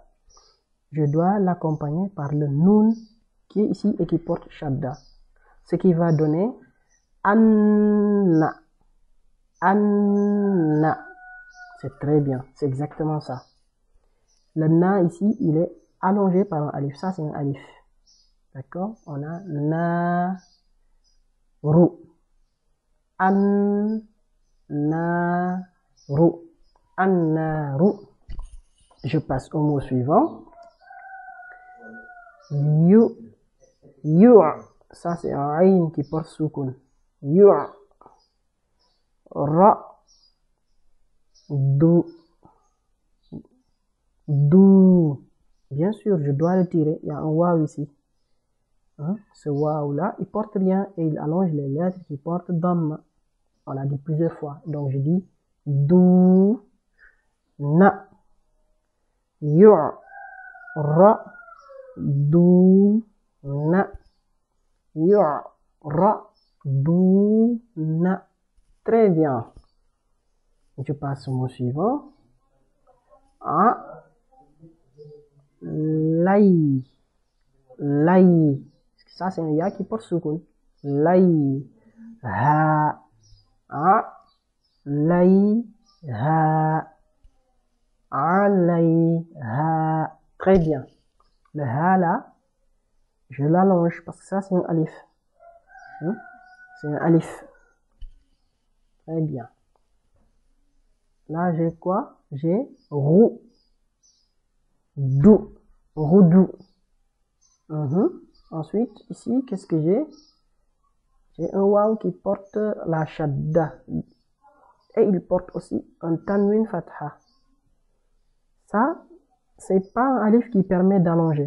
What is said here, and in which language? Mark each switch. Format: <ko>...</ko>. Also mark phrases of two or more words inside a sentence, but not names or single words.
<fr>Je dois l'accompagner par le nun qui est ici et qui porte shadda. Ce qui va donner Anna. Anna. C'est très bien. C'est exactement ça. Le na ici, il est allongé par un alif. Ça, c'est un alif. D'accord? On a</fr> <ar>نَا رُ. اَنْ نَا رُ. An-naru.</ar> <fr>Je passe au mot suivant.</fr> <ar>Yu.</ar> <fr>Ça, c'est un aïn qui porte soukoun.</fr> <ar>يُ رَ. دُ دُ.</ar> <fr>Bien sûr, je dois le tirer. Il y a un waouh ici. Hein? Ce waouh là, il porte rien et il allonge les lettres qui portent dhamma. On l'a dit plusieurs fois. Donc je dis</fr> <ar>دُ نَا يُ رَ دُ نَا يُ رَ دُ نَا</ar> <fr>yu ra dou na. Très bien. Je passe au mot suivant.</fr> <ar>عَ لَيْ لَيْ.</ar> <fr>Ça c'est un ya qui porte soukoun.</fr> <ar>لَيْ هَا عَ لَيْ هَا عَلَيْهَا.</ar> <fr>Très bien. Le ha là, je l'allonge parce que ça c'est un alif. Hein? C'est un alif. Très bien. Là j'ai quoi? J'ai rou. Dou. Roudou. Ensuite, ici, qu'est-ce que j'ai? J'ai un waw qui porte la shadda. Et il porte aussi un tanwin fatha. Ça, c'est pas un alif qui permet d'allonger.</fr>